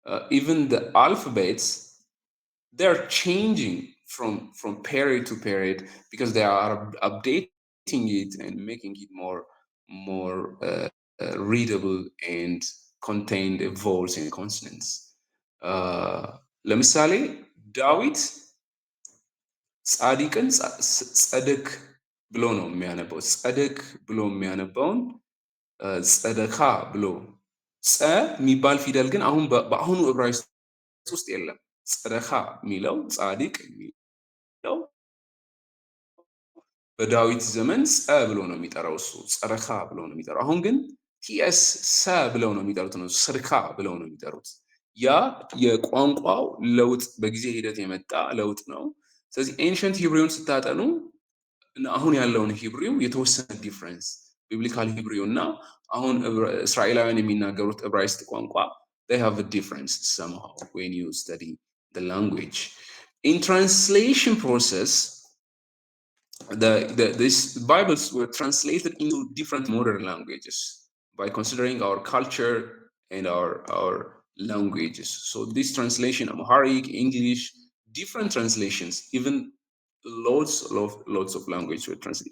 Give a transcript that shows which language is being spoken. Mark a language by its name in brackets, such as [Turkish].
[English] Even the alphabets, they're changing from period to period because they are updating it and making it more readable and contain the vowels and consonants. [Amharic] ለምሳሌ ዳዊት ጻድቅን ጸደቅ ብሎ ነው የሚያነበው። ጸደቅ ብሎ የሚያነባውን ጸደካ ብሎ ጸ የሚባል ፊደል ግን አሁን በአሁኑ ዕብራይስጥ ውስጥ የለም። ጸደካ የሚለው ጻድቅ የሚለው በዳዊት ዘመን ጸ ብሎ ነው የሚጠራው እሱ ጸረካ ብሎ ነው የሚጠራው። አሁን ግን ቲኤስ ሰ ብለው ነው የሚጠሩት ነው ስርካ ብለው ነው የሚጠሩት። ያ የቋንቋው ለውጥ በጊዜ ሂደት የመጣ ለውጥ ነው። ስለዚህ ኤንሸንት ሂብሪውን ስታጠኑ አሁን ያለውን ሂብሪው የተወሰነ ዲፍረንስ ቢብሊካል ሂብሪው እና አሁን እስራኤላውያን የሚናገሩት ዕብራይስጥ ቋንቋ [English] they have a difference somehow when you study the language. In translation process, these Bibles were translated into different modern languages by considering our culture and our languages. So this translation, Amharic, English, different translations, even lots of language were translated.